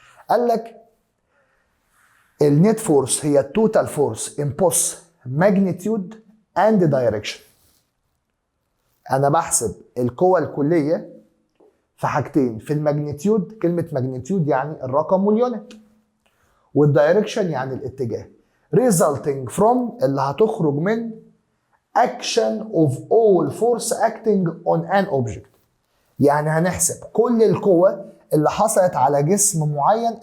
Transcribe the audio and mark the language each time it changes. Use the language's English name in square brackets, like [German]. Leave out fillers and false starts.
[Arabic] قال لك [English] النت فورس هي التوتال force in both magnitude and direction. [Arabic] انا بحسب القوة الكلية في حاجتين، في الماجنتيود، كلمة ماجنتيود يعني الرقم واليونت، والدايركشن يعني الاتجاه. [English] resulting from [Arabic] اللي هتخرج من [English] action of all force acting on an object. [Arabic] يعني هنحسب كل القوة اللي حصلت على جسم معين.